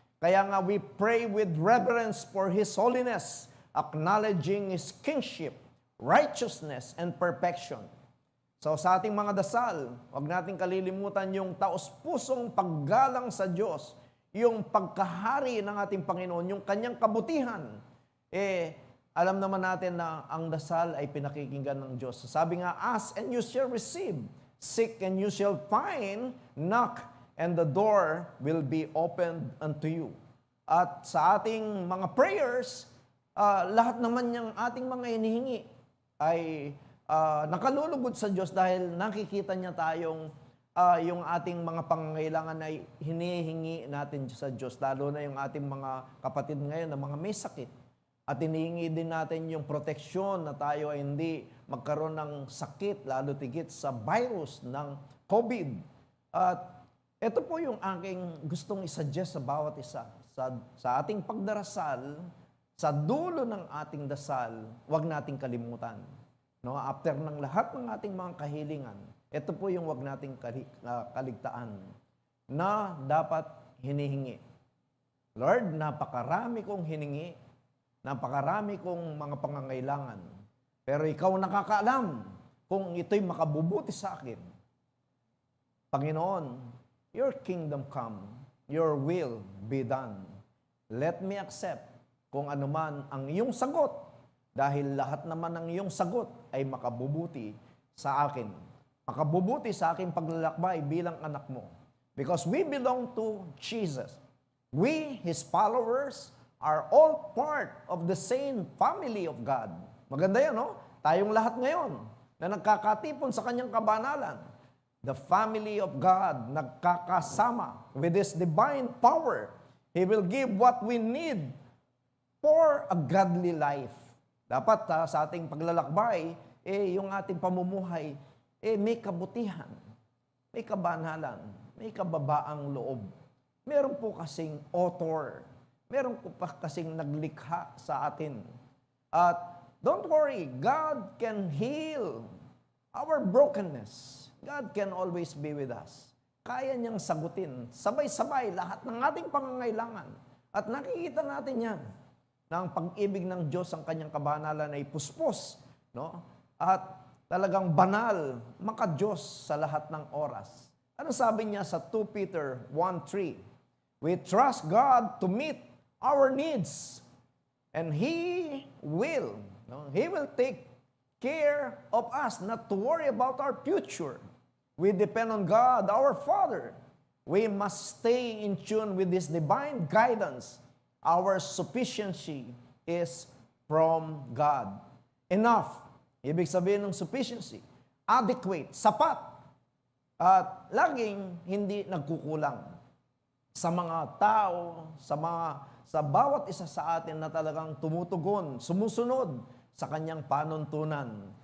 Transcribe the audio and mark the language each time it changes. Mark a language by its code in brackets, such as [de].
[tl] Kaya nga [en] we pray with reverence for His holiness, acknowledging His kingship, righteousness, and perfection. [tl] So sa ating mga dasal, huwag nating kalilimutan yung taos-pusong paggalang sa Diyos, yung pagkahari ng ating Panginoon, yung kanyang kabutihan. Alam naman natin na ang dasal ay pinakikinggan ng Diyos. Sabi nga, [en] ask and you shall receive, seek and you shall find, knock and the door will be opened unto you. [tl] At sa ating mga [en] prayers, [tl] lahat naman yung ating mga hinihingi ay nakalulugod sa Diyos dahil nakikita niya tayong yung ating mga pangangailangan ay hinihingi natin sa Diyos, lalo na yung ating mga kapatid ngayon na mga may sakit. At hinihingi din natin yung proteksyon na tayo ay hindi magkaroon ng sakit, lalo tigit sa virus ng COVID. At ito po yung aking gustong isuggest sa bawat isa. Sa ating pagdarasal, sa dulo ng ating dasal, huwag nating kalimutan. No? After ng lahat ng ating mga kahilingan, ito po yung huwag nating kaligtaan na dapat hinihingi. Lord, napakarami kong hiningi, napakarami kong mga pangangailangan, pero ikaw nakakaalam kung ito'y makabubuti sa akin. Panginoon, [en] your kingdom come, your will be done. Let me accept [tl] kung anuman ang iyong sagot, dahil lahat naman ng iyong sagot ay makabubuti sa akin. Makabubuti sa aking paglalakbay bilang anak mo. [en] Because we belong to Jesus. We, His followers, are all part of the same family of God. [tl] Maganda yan, no? Tayong lahat ngayon na nagkakatipon sa kanyang kabanalan. [en] The family of God [tl] nagkakasama [en] with His divine power. He will give what we need for a godly life. [tl] Dapat sa ating paglalakbay, yung ating pamumuhay, may kabutihan, may kabanalan, may kababaang loob. Meron po kasing author, meron po pa kasing naglikha sa atin. [en] At don't worry, God can heal our brokenness. God can always be with us. [tl] Kaya niyang sagutin, sabay-sabay, lahat ng ating pangangailangan. At nakikita natin yan, na ang pag-ibig ng Diyos, ang kanyang kabanalan ay puspos. No? At talagang banal, maka-Diyos sa lahat ng oras. Ano sabi niya sa 2 Peter 1:3? [en] We trust God to meet our needs, and He will take care of us, not to worry about our future. We depend on God, our Father. We must stay in tune with His divine guidance. Our sufficiency is from God. Enough. [tl] Ibig sabihin ng sufficiency, adequate, sapat, at laging hindi nagkukulang sa mga tao, sa bawat isa sa atin na talagang tumutugon, sumusunod sa kanyang panuntunan.